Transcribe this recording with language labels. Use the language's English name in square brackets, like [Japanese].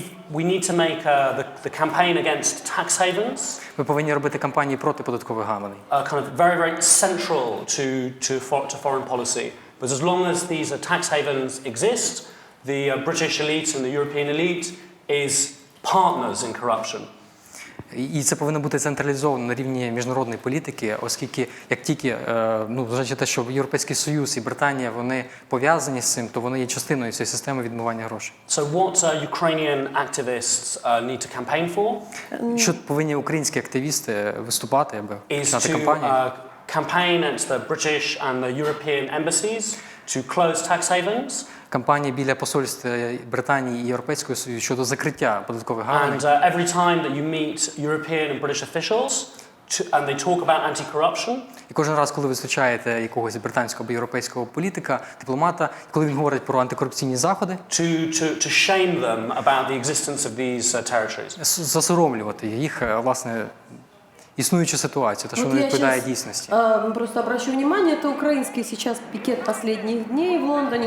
[English] We need to make the campaign against tax havens. [Ukrainian] Ми повинні робити кампанії проти податкових гаваней. [English] Kind of very central to foreign policy. But as long as these tax havens exist, the British elite and the European elite is partners in corruption. [Ukrainian] І це повинно бути централізовано на рівні міжнародної політики, оскільки як тільки, зважаючи на те, що Європейський Союз і Британія, вони пов'язані з цим, то вони є частиною цієї системи відмивання грошей. [English] So what Ukrainian activists need to campaign for? [Ukrainian] Що повинні українські активісти виступати, аби починати кампанію? [English] Campaign against the British and the European embassies to close tax havens. [Ukrainian] Кампанії біля посольств Британії і Європейського Союзу щодо закриття податкових гаваней. [English] And every time that you meet European and British officials, and they talk about anti-corruption. [Ukrainian] І кожен раз, коли ви зустрічаєте якогось британського або європейського політика, дипломата, коли він говорить про антикорупційні заходи, [English] To shame them about the existence of these territories. [Ukrainian] засоромлювати їх, власне, існуючу ситуацію, те, що не відповідає дійсності. [Russian] Просто обращу внимание, это украинский сейчас пикет последних дней в Лондоне.